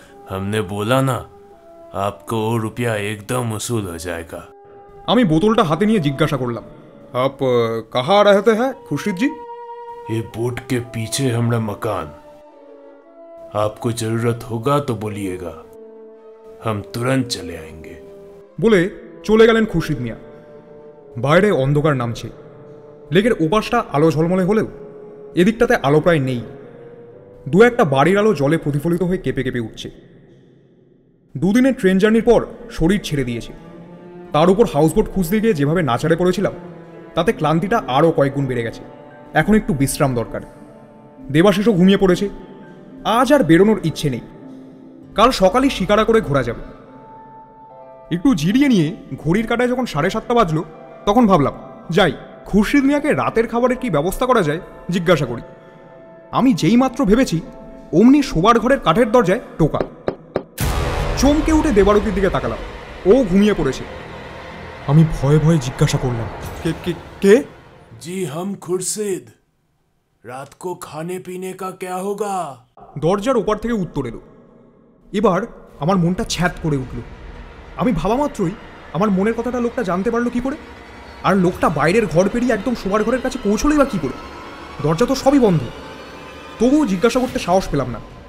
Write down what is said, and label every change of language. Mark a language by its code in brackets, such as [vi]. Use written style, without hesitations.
[hi] हमने बोला ना, आपको रुपया एकदम वसूल हो जाएगा। [bn] আমি বোতলটা হাতে নিয়ে জিজ্ঞাসা করলাম, [hi] আপ কাহা রহতে হ্যাঁ [bn] খুরশিদ জি? [hi] ये बोट के पीछे हमारा मकान, आपको जरूरत होगा तो बोलिएगा, हम तुरंत चले आएंगे। [bn] বলে চলে গেলেন খুরশিদ মিয়া। বাইরে অন্ধকার নামছে। লেকের ওপাশটা আলো ঝলমলে হলেও এদিকটাতে আলো প্রায় নেই। দু একটা বাড়ির আলো জলে প্রতিফলিত হয়ে কেঁপে কেঁপে উঠছে। দুদিনের ট্রেন জার্নির পর শরীর ছেড়ে দিয়েছে। তার উপর হাউসবোট খুঁজতে গিয়ে যেভাবে নাচাড়ে পড়েছিলাম, তাতে ক্লান্তিটা আরও কয়েকগুণ বেড়ে গেছে। এখন একটু বিশ্রাম দরকার। দেবাশিসও ঘুমিয়ে পড়েছে। আজ আর বেরোনোর ইচ্ছে নেই। কাল সকালে শিকারা করে ঘোরা যাবে। একটু জিরিয়ে নিয়ে ঘড়ির কাঁটায় যখন 7:30 বাজলো, তখন ভাবলাম যাই, খুরশিদ মিয়াকে রাতের খাবারের কি ব্যবস্থা করা যায় জিজ্ঞাসা করি। আমি যেই মাত্র ভেবেছি, অমনি শোবার ঘরের কাঠের দরজায় টোকা। চমকে উঠে দেবারতীর দিকে তাকালাম। ও ঘুমিয়ে পড়েছে। আমি ভয়ে ভয়ে জিজ্ঞাসা করলাম, কে কে কে? [hi] जी हम खुर्शीद, रात को खाने पीने का क्या होगा? [bn] দরজার ওপার থেকে উত্তর এলো। এবার আমার মনটা ছ্যাঁত করে উঠল। আমি ভাবা মাত্রই আমার মনের কথাটা লোকটা জানতে পারলো কি করে? আর লোকটা বাইরের ঘর পেরিয়ে একদম শোবার ঘরের কাছে পৌঁছলোই বা কি করে? দরজা তো সবই বন্ধ। তবুও জিজ্ঞাসা করতে সাহস পেলাম না।